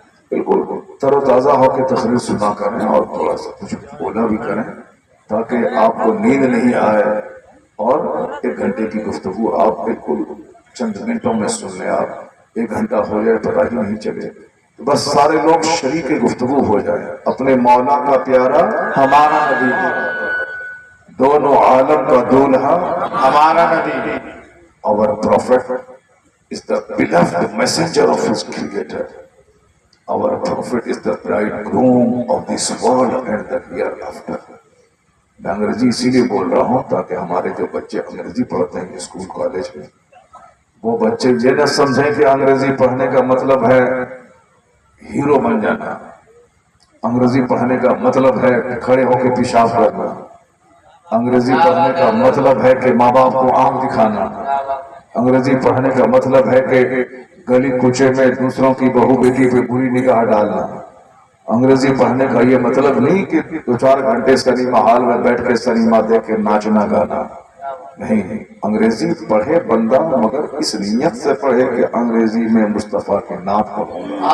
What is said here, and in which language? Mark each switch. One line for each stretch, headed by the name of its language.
Urdu: بالکل تر و تازہ ہو کے تقریر سنا کریں اور تھوڑا سا کچھ بولا بھی کریں تاکہ آپ کو نیند نہیں آئے، اور 1 گھنٹے کی گفتگو آپ بالکل چند منٹوں میں سن لیں. آپ 1 گھنٹہ ہو جائے پتہ ہی نہیں چلے. بس سارے لوگ شریک گفتگو ہو جائے. اپنے مولا کا پیارا ہمارا نبی، دونوں عالم کا دولہا ہمارا نبی.
English: Our prophet is the beloved messenger of his creator. Our prophet is the bridegroom of this world and the hereafter.
Urdu: میں انگریزی اسی لیے بول رہا ہوں تاکہ ہمارے جو بچے انگریزی پڑھتے ہیں اسکول کالج میں، وہ بچے یہ نہ سمجھیں کہ انگریزی پڑھنے کا مطلب ہے ہیرو بن جانا، انگریزی پڑھنے کا مطلب ہے کہ کھڑے ہو کے پیشاب کرنا، انگریزی پڑھنے کا مطلب ہے کہ ماں باپ کو آنکھ دکھانا، انگریزی پڑھنے کا مطلب ہے کہ گلی کوچے میں دوسروں کی بہو بیٹی پہ بری نگاہ ڈالنا۔ انگریزی پڑھنے کا یہ مطلب نہیں کہ 2-4 گھنٹے سنیما ہال میں بیٹھ کے سنیما دیکھ کے ناچنا گانا، نہیں، انگریزی پڑھے بندہ مگر اس نیت سے پڑھے کہ انگریزی میں مصطفیٰ کے نعت پڑھوں گا،